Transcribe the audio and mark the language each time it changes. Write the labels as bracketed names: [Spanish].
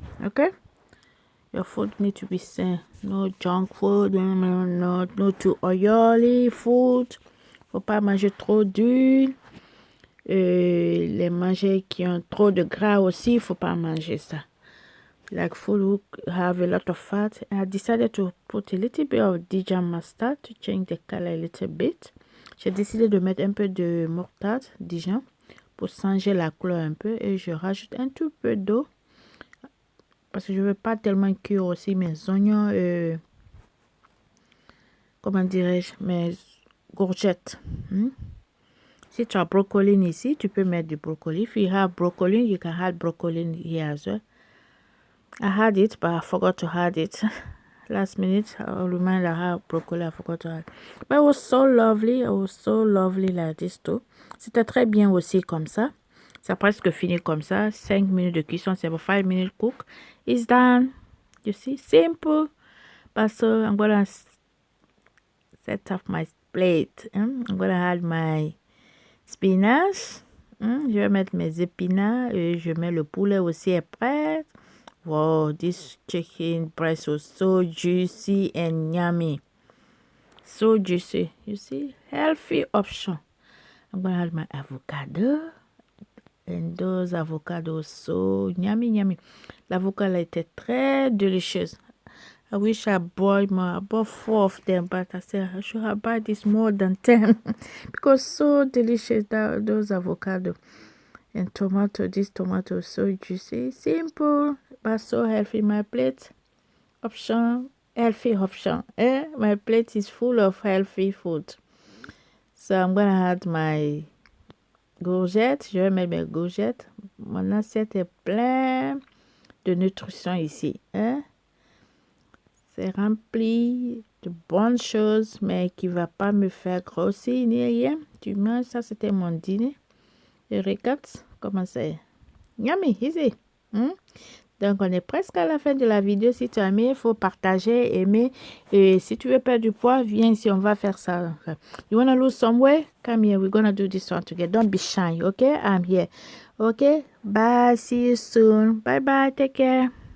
[English] Okay? Your food need to be sain. No junk food, no too oily food. [French] Faut pas manger trop d'huile. Les manger qui ont trop de gras aussi, faut pas manger ça. [English] Like food who have a lot of fat. I decided to put a little bit of Dijon mustard to change the color a little bit. [French] J'ai décidé de mettre un peu de moutarde Dijon pour changer la couleur un peu, et je rajoute un tout peu d'eau parce que je veux pas tellement cuire aussi mes oignons, comment dirais-je, mes courgettes. Si tu as brocoli ici, tu peux mettre du brocoli. [English] If you have broccoli, you can add broccoli here as well. I had it, but I forgot to add it. Last minute, I'll remind I have broccoli, I forgot to add. But it was so lovely. It was so lovely like this too. [French] C'était très bien aussi comme ça. C'est presque fini comme ça. 5 minutes de cuisson, c'est pour 5 minutes cook. [English] It's done. You see, simple. But so I'm gonna set up my plate. I'm gonna add my spinach. [French] Je vais mettre mes épinards et je mets le poulet aussi est prêt. [English] Wow, this chicken breast was so juicy and yummy. So juicy. You see? Healthy option. I'm going to add my avocado. And those avocados so yummy. [French] L'avocado était très délicieuse. [English] I wish I bought more. I bought 4 of them, but I said I should have bought this more than 10 because so delicious those avocado. And tomato, this tomato is so juicy, simple, but so healthy. My plate option, healthy option. My plate is full of healthy food. So I'm gonna add my courgette. [French] Je vais mettre mes courgettes. Mon assiette est plein de nutrition ici. C'est rempli de bonnes choses, mais qui va pas me faire grossir ni rien. Tu manges, ça c'était mon dîner. Et regarde comment c'est. [English] Yummy, easy. [French] Donc, on est presque à la fin de la vidéo. Si tu as aimé, il faut partager, aimer. Et si tu veux perdre du poids, viens ici, on va faire ça. [English] You want to lose some weight? Come here, we're going to do this one together. Don't be shy, okay? I'm here. Okay? Bye, see you soon. Bye-bye, take care.